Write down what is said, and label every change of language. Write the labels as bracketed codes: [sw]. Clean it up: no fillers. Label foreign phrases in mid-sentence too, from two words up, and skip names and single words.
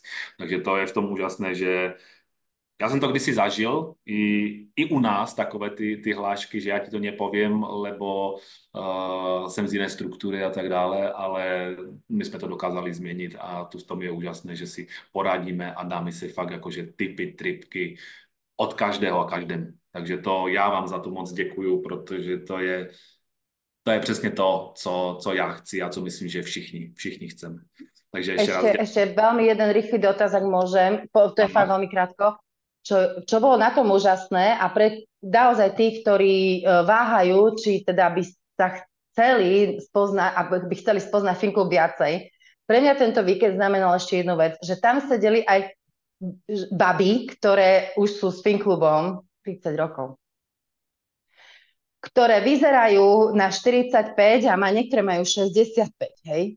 [cs] Takže to je v tom úžasné, že já jsem to kdysi zažil i u nás takové ty hlášky, že já ti to nepovím, lebo jsem z jiné struktury a tak dále, ale my jsme to dokázali změnit a tu v tom je úžasné, že si poradíme a dáme si fakt jakože tipy, tripky, od každého a každému. Takže to já vám za to moc děkuju, protože to je přesně to, co já chci a co myslím, že všichni chceme. Takže [sk] ešte veľmi jeden rýchly dotaz, ak môžem. To je fakt veľmi krátko. Čo bolo na tom úžasné a pre naozaj tí, ktorí váhajú, či teda by sa chceli spoznať Finklub viacej, Pre mňa tento víkend znamenal ešte jednu vec, že tam sedeli aj baby, ktoré už sú s Finklubom 30 rokov, ktoré vyzerajú na 45 a niektoré majú 65, hej?